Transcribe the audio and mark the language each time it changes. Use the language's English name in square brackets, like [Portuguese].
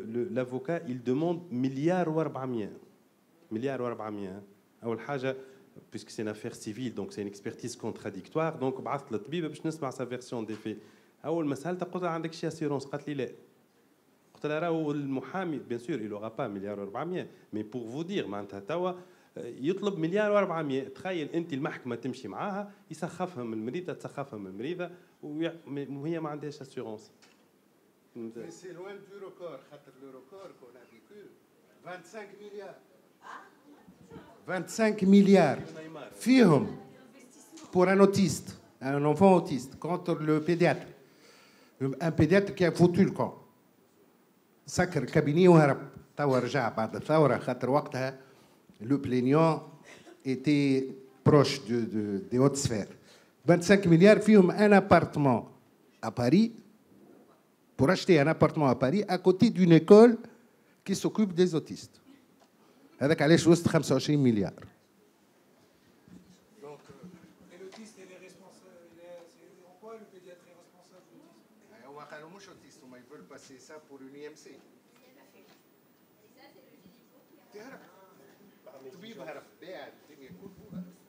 [French] L'avocat, il demande milliard ou 400. Milliard ou 400. Puisque c'est une affaire civile, donc c'est une expertise contradictoire. Donc, [Arabic] بعثت للطبيب باش نسمع [French] sa version des faits. [Arabic] أول ما سألتها قلت لها عندك شي assurance؟ قالت لي لا. قلت لها راهو المحامي [French] bien sûr il aura pas milliard و 400 mais pour vous dire [Arabic] معناتها توا يطلب [French] milliard و 400. [Arabic] تخيل انت المحكمه تمشي معاها يسخفها من المريضه تسخفها من المريضه وهي ما عندهاش assurance. [French] C'est loin du record. Le record qu'on a vécu 25 milliards. 25 milliards فيهم pour un autiste, un enfant autiste, contre le pédiatre. Un pédiatre qui a foutu le camp. [Arabic] سكر الكابيني وهرب. توا رجع بعد الثورة خاطر وقتها [French] le plaignant était proche des hautes sphères. 25 milliards فيهم un appartement à Paris, pour acheter un appartement à Paris à côté d'une école qui s'occupe des autistes. [Arabic] هذاك علاش وصل 25 مليار. [French] Donc, et l'autiste, il est responsable. C'est en quoi le pédiatre est responsable de l'autiste? [Arabic] هو قالوا مش autiste, [French] mais ils veulent passer ça pour une IMC. [Arabic] تهرب. الطبيب هرب باع الدنيا كلها.